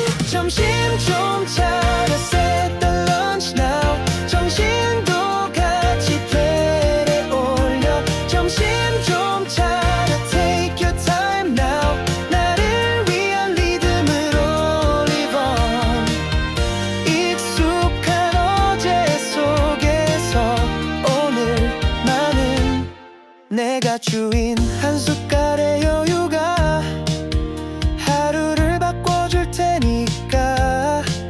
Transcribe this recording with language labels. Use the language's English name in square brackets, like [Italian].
[Korean] 점심 좀 차려 [English] set the lunch now. [Korean] 정신도 같이 플레이에 올려. 점심 좀 차려 [English] take your time now. [Korean] 나를 위한 리듬으로 [English] live on. [Korean] 익숙한 어제 속에서 오늘만은 내가 주인. 한 숟갈의 여유가 하루를 바꿔줄 테니까.